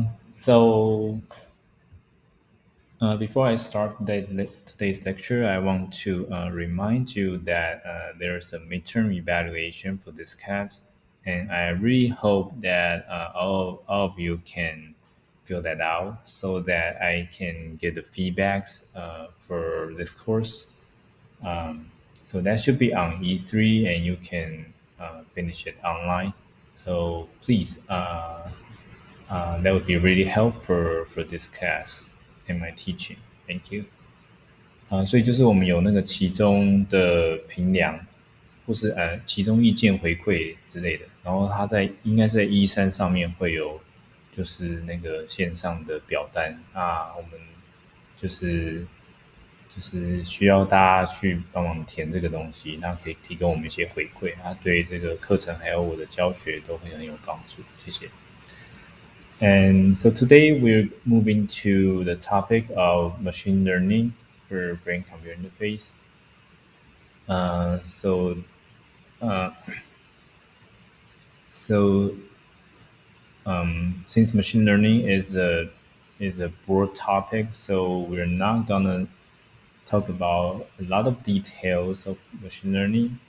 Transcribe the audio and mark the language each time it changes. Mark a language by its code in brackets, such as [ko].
[en] So before I start today's lecture, I want to remind you that there's a midterm evaluation for this class, and I really hope that all of you can fill that out so that I can get the feedbacks for this course. Um, so that should be on E3, and you can finish it online. So please, that would be really helpful for this class and my teaching. Thank you. [zh] 所以就是我们有那个其中的评量，或是其中意见回馈之类的，然后它应该是在E3上面会有，就是那个线上的表单啊，我们就是就是需要大家去帮忙填这个东西，那可以提供我们一些回馈，它对这个课程还有我的教学都会很有帮助。谢谢。 [en] And so today we're moving to the topic of machine learning for brain computer interface. Uh, so, uh, so since machine learning is a broad topic, so we're not gonna talk about a lot of details of machine learning.